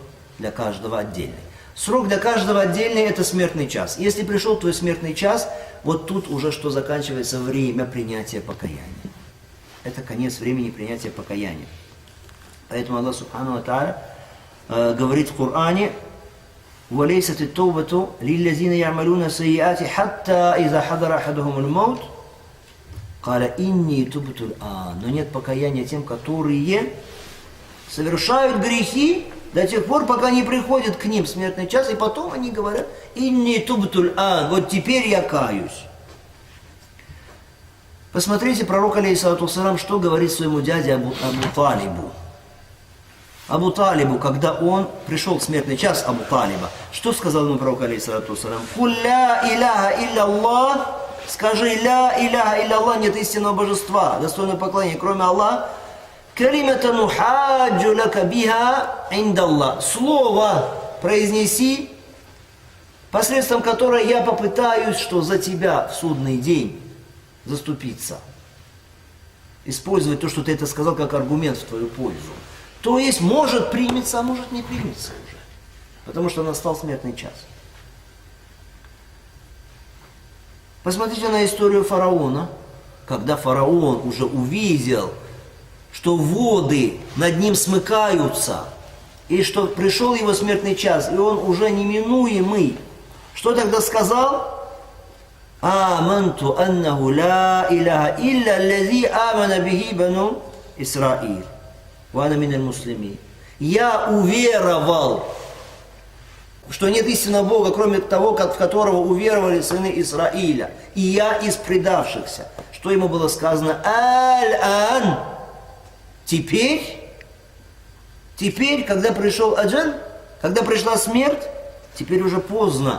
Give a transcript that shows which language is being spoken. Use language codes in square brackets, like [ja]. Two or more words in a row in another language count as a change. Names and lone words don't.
[ru] Для каждого отдельный. Срок для каждого отдельный – это смертный час. Если пришел твой смертный час, вот тут уже что заканчивается время принятия покаяния. Это конец времени принятия покаяния. Поэтому [ar] الله سبحانه وتعالى [ru] говорит в Коране: [ar] وَلَيْسَتِ التَّوْبَةُ لِلَّذِينَ يَعْمَلُونَ السَّيِّئَاتِ حَتَّى إِذَا حَضَرَ أَحَدَهُمُ الْمَوْتُ قَالَ إِنِّي تُبْتُ الْآنَ. [ru] Но нет покаяния тем, которые совершают грехи до тех пор, пока не приходит к ним смертный час, и потом они говорят: [ar] «إني تبت الآن», [ru] вот теперь я каюсь. Посмотрите, пророк, [ar] عليه الصلاة والسلام, [ru] что говорит своему дяде Абу Талибу. Абу Талибу, когда он пришел смертный час Абу Талиба, что сказал ему пророк, [ar] عليه الصلاة والسلام? «قل لا إله إلا الله», [ru] скажи: [ar] «لا إله إلا الله», [ru] нет истинного божества, достойного поклонения, кроме Аллаха. [ar] «كلمةً أحاج لك بها عند الله». [ru] Слово произнеси, посредством которого я попытаюсь, что за тебя в судный день заступиться. Использовать то, что ты это сказал, как аргумент в твою пользу. То есть, может примется, а может не примется уже. Потому что настал смертный час. Посмотрите на историю фараона. Когда фараон уже увидел, что воды над ним смыкаются, и что пришел его смертный час, и он уже неминуемый. Что тогда сказал? [ar] «آمنت أنه لا إله إلا الذي آمنت به بنو إسرائيل وأنا من المسلمين». [ru] Я уверовал, что нет истинного Бога, кроме того, в которого уверовали сыны Израиля, и я из предавшихся. Что ему было сказано? «Аль-ан». Теперь, когда пришел аджаль, когда пришла смерть, теперь уже поздно.